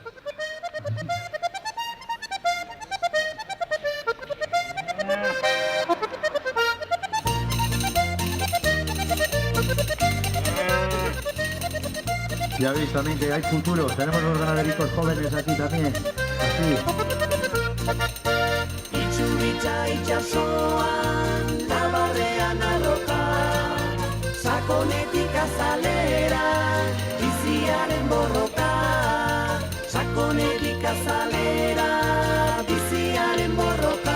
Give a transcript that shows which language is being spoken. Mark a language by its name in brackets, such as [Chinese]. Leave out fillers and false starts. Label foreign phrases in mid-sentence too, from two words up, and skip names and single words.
[Spanish] Ya veis también que hay futuro. Tenemos los ganaderitos jóvenes aquí también. Así. [Basque] Sakonetik azalera, biziaren borroka. Sakonetik azalera, biziaren borroka.